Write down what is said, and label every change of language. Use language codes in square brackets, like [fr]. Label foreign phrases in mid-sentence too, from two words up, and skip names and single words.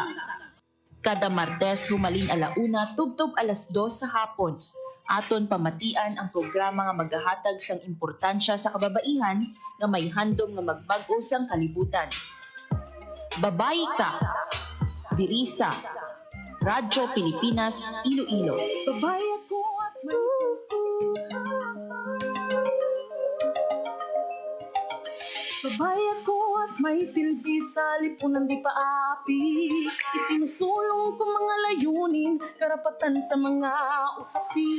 [hil] Kada Martes humalin 1:00 tubtob 2:00 sa hapon. Aton pamatian ang programa nga maghahatag sang importansya sa kababaihan nga may handom nga magbag-o sang kalibutan. Babayi Ka. Diri sa Radyo Pilipinas, Iloilo. Babayi ako at [tl] Babae ako at may silbi sa lipunan di paapi. Isinusulong ko mga layunin, karapatan sa mga usapin.